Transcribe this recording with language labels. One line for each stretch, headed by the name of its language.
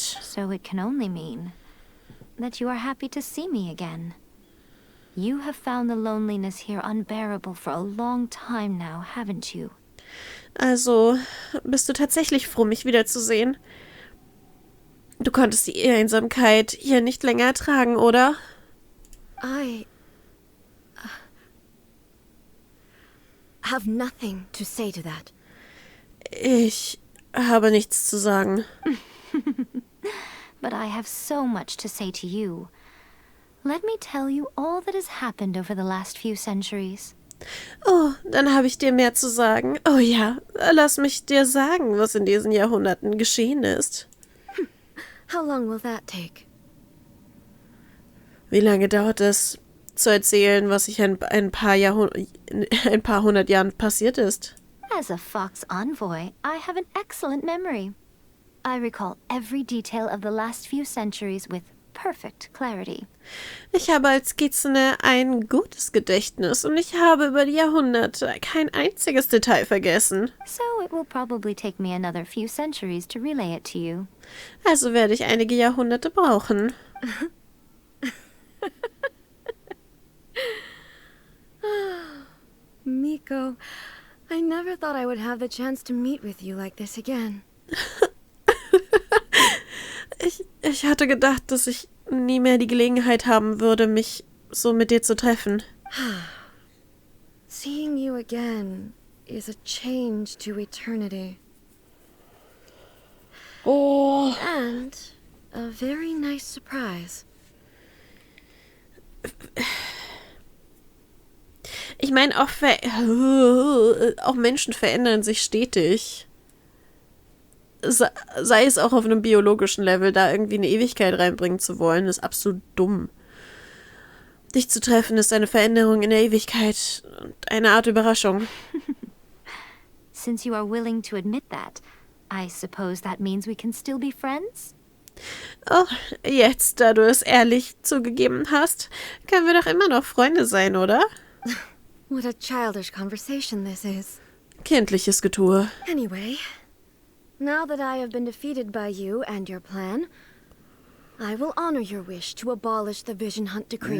English: So it can only mean that you are happy to see me again. You have found the loneliness here unbearable for a long time now, haven't you?
German: Also, bist du tatsächlich froh, mich wiederzusehen? Du konntest die Einsamkeit hier nicht länger ertragen, oder?
English: I have nothing to say to that.
German: Ich habe nichts zu sagen.
English: But I have so much to say to you. Let me tell you all that has happened over the last few centuries.
German: Oh, dann habe ich dir mehr zu sagen. Oh ja, lass mich dir sagen, was in diesen Jahrhunderten geschehen ist.
English: How long will that take?
German: Wie lange dauert es, zu erzählen, was sich in ein paar hundert Jahren passiert ist?
English: As a Fox envoy, I have an excellent memory. I recall every detail of the last few centuries with perfect clarity.
German: Ich habe als Kitsune ein gutes Gedächtnis und ich habe über die Jahrhunderte kein einziges Detail vergessen.
English: So it will probably take me another few centuries to relay it to you.
German: Also werde ich einige Jahrhunderte brauchen.
English: Miko, I never thought I would have the chance to meet with you like this again.
German: Ich hatte gedacht, dass ich nie mehr die Gelegenheit haben würde, mich so mit dir zu treffen.
English: Seeing you again is a change to eternity. Oh. And a very nice surprise.
German: Ich meine, auch Menschen verändern sich stetig. Sei es auch auf einem biologischen Level, da irgendwie eine Ewigkeit reinbringen zu wollen, ist absolut dumm. Dich zu treffen ist eine Veränderung in der Ewigkeit und eine Art Überraschung.
English: Since you are willing to admit that, I suppose that means we can still be friends?
German: Oh, jetzt, da du es ehrlich zugegeben hast, können wir doch immer noch Freunde sein, oder?
English: What a childish conversation this is.
German: Kindliches Getue.
English: Anyway, now that I have been defeated by you and your plan, I will honor your wish to abolish the Vision Hunt Decree.